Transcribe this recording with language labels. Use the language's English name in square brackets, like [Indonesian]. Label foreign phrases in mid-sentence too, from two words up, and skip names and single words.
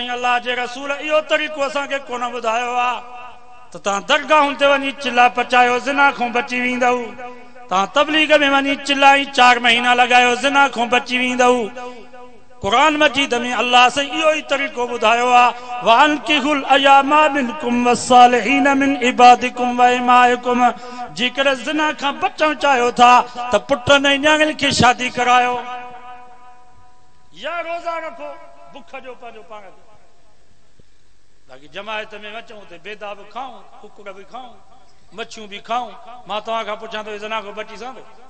[Sindhi] ऐं अल्लाह जे रसूल इहो तरीक़ो असांखे कोन ॿुधायो आहे त तव्हां दरगाहुनि ते वञी चिला पचायो ज़िना खां बची वेंदव तव्हां तबलीग में वञी चिला 4 महीना लॻायो ज़िना खां बची वेंदव कुरान मजीद में अल्लाह से इहो ही तरीक़ो ॿुधायो आहे [Arabic] وأنكحوا الأيامى منكم والصالحين من عبادكم وإمائكم [Sindhi] जेकर ज़िना खां बचण चाहियो था त पुटनि ऐं न्याणियुनि खे शादी करायो या रोज़ा रखो बुख जो पंहिंजो पाण खे बाक़ी जमायत में अचूं त बेदा बि खाऊं कुकुर बि खाऊं मच्छियूं बि खाऊं मां तव्हां खां पुछां थो ज़िना खां बची सघंदो